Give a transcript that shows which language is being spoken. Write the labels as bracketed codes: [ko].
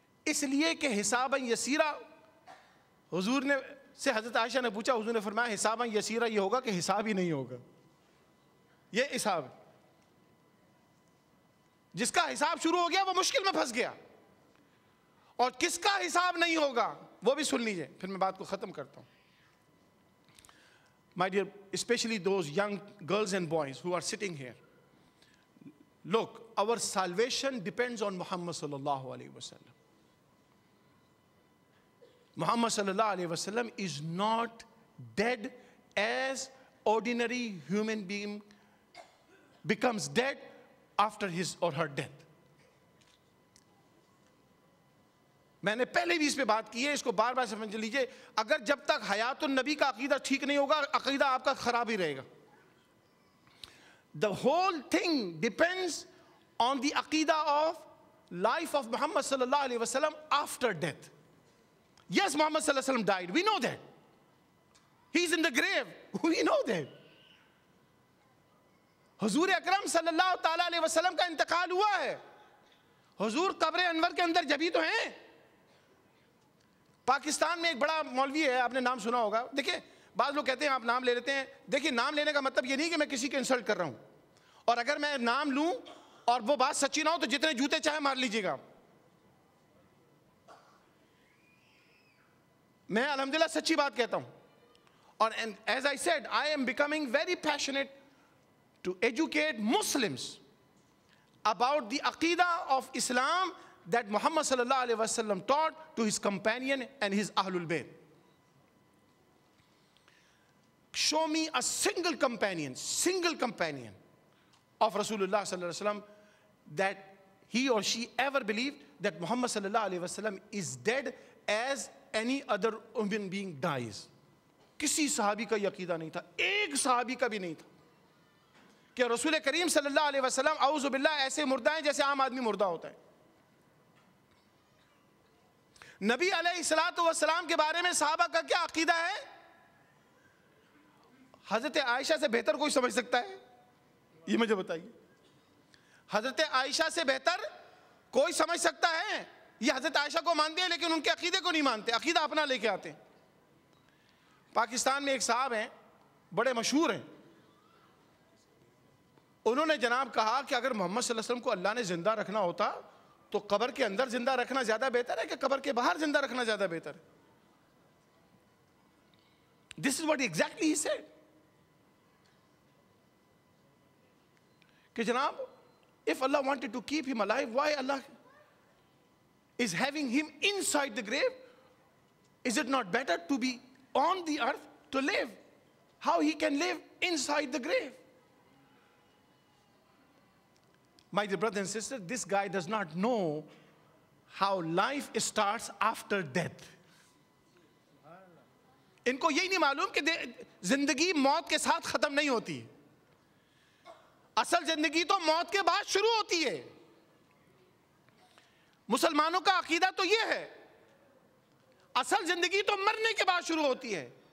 [ur] اس لیے کہ حساباً یسیرا, حضور نے سے حضرت عائشہ نے پوچھا, حضور نے فرمایا حساباً یسیرا یہ ہوگا کہ حساب ہی نہیں ہوگا. یہ حساب ہے, جس کا حساب شروع ہو گیا وہ مشکل میں پھنس گیا. اور کس کا حساب نہیں ہوگا وہ بھی سن لیجئے, پھر میں بات کو ختم کرتا ہوں. [en] My dear, especially those young girls and boys who are sitting here, look, our salvation depends on Muhammad sallallahu alaihi wasallam. Muhammad sallallahu alaihi wasallam is not dead as ordinary human being becomes dead after his or her death. [ur] میں نے پہلے بھی اس پہ بات کی ہے, اس کو بار بار سمجھ لیجئے. اگر جب تک حیات النبی کا عقیدہ ٹھیک نہیں ہوگا, عقیدہ آپ کا خراب ہی رہے گا. [en] The whole thing depends on the aqidah of life of Muhammad sallallahu alaihi wasallam after death. Yes, Muhammad sallallahu alaihi wasallam died. We know that. He's in the grave. We know that. [ur] حضور اکرم صلی اللہ تعالیٰ علیہ وسلم کا انتقال ہوا ہے. حضور قبر انور کے اندر جبھی تو ہیں. پاکستان میں ایک بڑا مولوی ہے, آپ نے نام سنا ہوگا. دیکھیں بعض لوگ کہتے ہیں آپ نام لے لیتے ہیں. دیکھیں نام لینے کا مطلب یہ نہیں کہ میں کسی کے انسلٹ کر رہا ہوں, اور اگر میں نام لوں اور وہ بات سچی نہ ہو تو جتنے جوتے چاہے مار لیجیے گا. میں الحمدللہ سچی بات کہتا ہوں. اور [en] as I said, I am becoming very passionate to educate Muslims about the aqidah of Islam that Muhammad sallallahu alaihi wasallam taught to his companion and his Ahlul Bayt. Show me a single companion of Rasulullah sallallahu alaihi wasallam that he or she ever believed that Muhammad sallallahu alaihi wasallam is dead as any other human being dies. [ur] کسی صحابی کا یہ عقیدہ نہیں تھا, ایک صحابی کا بھی نہیں تھا کہ رسول کریم صلی اللہ علیہ وسلم اعوذ باللہ ایسے مردہ ہیں جیسے عام آدمی مردہ ہوتا ہے. نبی علیہ الصلوۃ والسلام کے بارے میں صحابہ کا کیا عقیدہ ہے؟ حضرت عائشہ سے بہتر کوئی سمجھ سکتا ہے؟ یہ مجھے بتائیے. حضرت عائشہ سے بہتر کوئی سمجھ سکتا ہے؟ یہ حضرت عائشہ کو مانتے ہیں لیکن ان کے عقیدے کو نہیں مانتے, عقیدہ اپنا لے کے آتے ہیں. پاکستان میں ایک صاحب ہیں, بڑے مشہور ہیں. انہوں نے جناب کہا کہ اگر محمد صلی اللہ علیہ وسلم کو اللہ نے زندہ رکھنا ہوتا تو قبر کے اندر زندہ رکھنا زیادہ بہتر ہے کہ قبر کے باہر زندہ رکھنا زیادہ بہتر ہے. [en] This is what exactly he said. [ur] کہ جناب [en] if Allah wanted to keep him alive, why Allah is having him inside the grave? Is it not better to be on the earth to live? How he can live inside the grave? My dear brothers and sisters, this guy does not know how life starts after death. [ur] ان کو یہی نہیں معلوم کہ زندگی موت کے ساتھ ختم نہیں ہوتی. اصل زندگی تو موت کے بعد شروع ہوتی ہے. مسلمانوں کا عقیدہ تو یہ ہے, اصل زندگی تو مرنے کے بعد شروع ہوتی ہے.